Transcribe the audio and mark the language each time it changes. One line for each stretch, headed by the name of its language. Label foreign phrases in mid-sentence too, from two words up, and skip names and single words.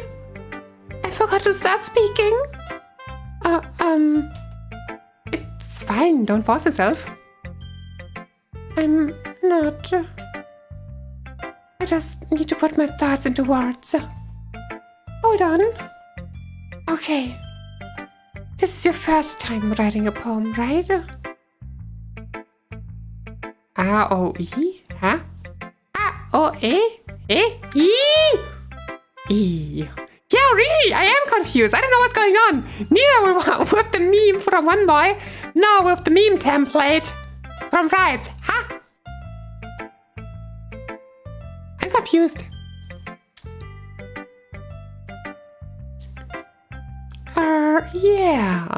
English: I forgot to start speaking. It's fine, don't force yourself. I'm not. I just need to put my thoughts into words. Hold on. Okay. This is your first time writing a poem, right? R-O-E? Huh? R-O-E? E? E. Yeah, really, I am confused. I don't know what's going on. Neither with the meme from one boy, nor with the meme template from Rides. Huh? I'm confused. Yeah.